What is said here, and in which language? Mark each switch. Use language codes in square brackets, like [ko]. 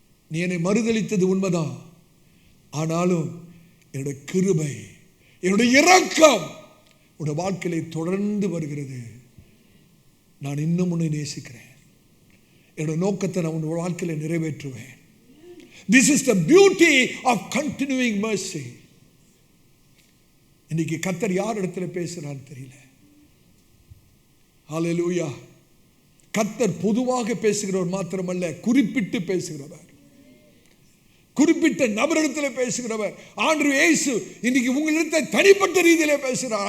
[ta] நீ என்னை மறுதலித்தது உண்மைதான், ஆனாலும் என்னுடைய கிருபை, என்னுடைய இரக்கம் உன்னுடைய வாழ்க்கையிலே தொடர்ந்து வருகிறது. நான் இன்னும் உன்னை நேசிக்கிறேன், என்னுடைய நோக்கத்தை நான் உன் வாழ்க்கையில நிறைவேற்றுவேன். [en] This is the beauty of continuing mercy. [ta] இன்னைக்கு கர்த்தர் யார் இடத்துல பேசுறான்னு தெரியல. ஹல்லேலூயா. கர்த்தர் பொதுவாக பேசுகிறவர் மாத்திரமல்ல, குறிப்பிட்டு பேசுகிறவர், குறிப்பிட்ட நபரிடத்தில் பேசுகிறவர். ஆண்டவர் இயேசு இன்னைக்கு உங்களிடத்தை தனிப்பட்ட ரீதியிலே பேசுகிறார்.